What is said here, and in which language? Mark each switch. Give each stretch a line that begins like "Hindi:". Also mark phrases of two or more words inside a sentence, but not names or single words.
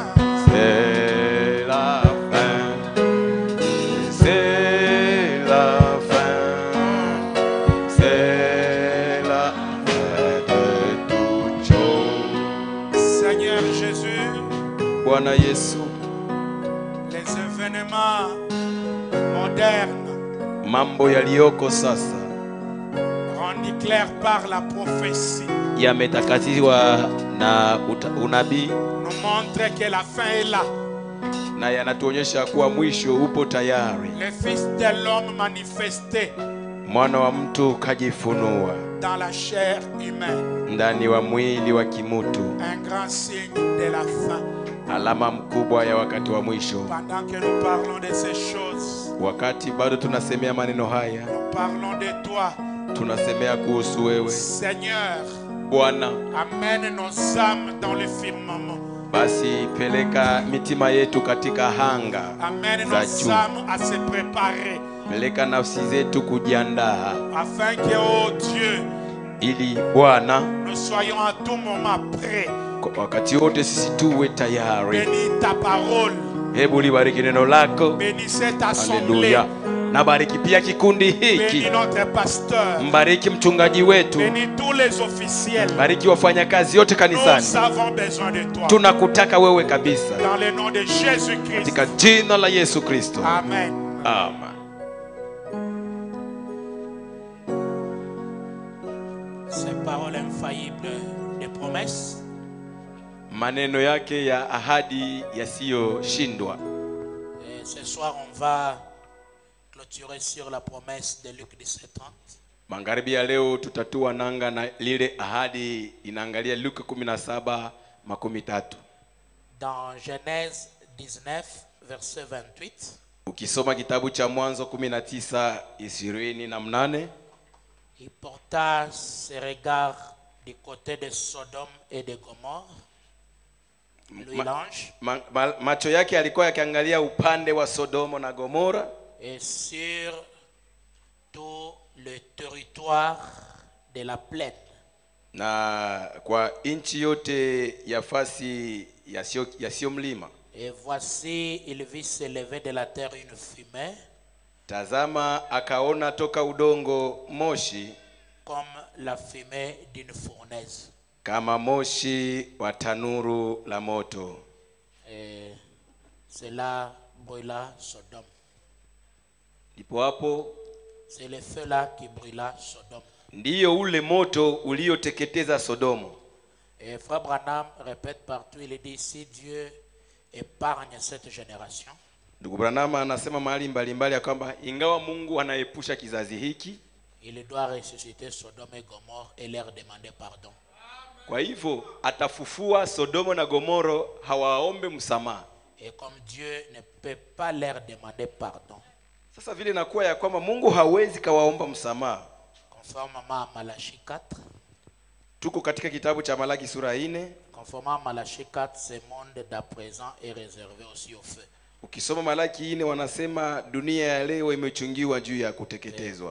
French: C'est la fin, c'est la fin, c'est la fin de toute chose. Seigneur Jésus,
Swahili: Bwana Yesu,
French: les événements modernes
Swahili: mambo yaliyoko sasa
French: rendus clairs par la prophétie
Swahili: yametakatiwa na unabii
French: nous montrent que la fin est là.
Swahili: na yanatuonyesha kuwa mwisho upo tayari.
French: Le Fils de l'homme manifesté
Swahili: Mwana wa mtu kajifunua
French: dans la chair humaine,
Swahili: ndani wa mwili wa kimutu,
French: un grand signe de la fin.
Swahili: alama mkubwa ya wakati wa mwisho.
French: Pendant que nous parlons de ces choses,
Swahili: Wakati bado tunasemea maneno haya,
French: nous parlons de toi,
Swahili: tunasemea kuhusu wewe
French: Seigneur.
Swahili: Bwana.
French: Amène nos âmes dans le firmament.
Swahili: Basi peleka mitima yetu katika hanga
French: Amène
Swahili: za
French: nos
Swahili: juu.
French: âmes à se préparer,
Swahili: Peleka nafsi zetu kujiandaa,
French: afin que, oh Dieu,
Swahili: ili Bwana
French: nous soyons à tout moment prêts.
Swahili: kwa wakati wote sisi tuwe tayari.
French: Bénis ta parole,
Swahili: Hebu libariki neno lako.
French: bénis cette assemblée,
Swahili: Haleluya. Na bariki pia kikundi hiki.
French: bénis notre pasteur,
Swahili: Mbariki mchungaji wetu.
French: bénis tous les officiels.
Swahili: Bariki wafanyakazi wote
French: Nous
Swahili: kanisani.
French: avons besoin de toi.
Swahili: Tunakutaka wewe kabisa.
French: Dans le nom de Jésus-Christ.
Swahili: Katika jina la Yesu Kristo.
French: Amen.
Swahili: Amen.
French: Ces paroles infaillibles de promesses,
Swahili: Maneno yake ya ahadi yasiyoshindwa.
French: et ce soir on va clôturer sur la promesse de Luc 17:30.
Swahili: Magharibi ya leo tutatua nanga na lile ahadi inaangalia Luka 17:13.
French: Dans Genèse 19, verset 28.
Swahili: Ukisoma kitabu cha Mwanzo 19:28,
French: Il porta ses regards du côté de Sodome et de Gomorre. Louis l'ange.
Swahili: macho yake alikuwa yakiangalia upande wa Sodomo na Gomora,
French: Et sur tout le territoire de la plaine.
Swahili: na kwa nchi yote ya fasi yasiyo mlima.
French: Et voici, il vit s'élever de la terre une fumée,
Swahili: Tazama akaona toka udongo moshi,
French: comme la fumée d'une fournaise.
Swahili: kama moshi wa tanuru la moto.
French: Et cela brûla Sodome.
Swahili: Ndipo hapo
French: C'est le feu là qui brûla Sodome.
Swahili: ndiyo ule moto ulioteketeza Sodomo.
French: Et Frère Branham répète partout, il dit, si Dieu épargne cette génération,
Swahili: Ndugu Branham anasema mahali mbalimbali ya kwamba ingawa Mungu anaepusha kizazi hiki,
French: il doit ressusciter Sodome et Gomorre et leur demander pardon.
Swahili: kwa hivyo atafufua Sodomo na Gomoro, hawaombe msamaha.
French: Et comme Dieu ne peut pas leur demander pardon,
Swahili: Sasa vile nakuwa ya kwamba Mungu hawezi kawaomba msamaha,
French: conformément à Malachie 4,
Swahili: tuko katika kitabu cha Malaki sura 4.
French: conformément à Malachie 4, ce monde d'à présent est réservé aussi au feu.
Swahili: Ukisoma Malaki 4 wanasema dunia ya leo imechungiwa juu ya kuteketezwa.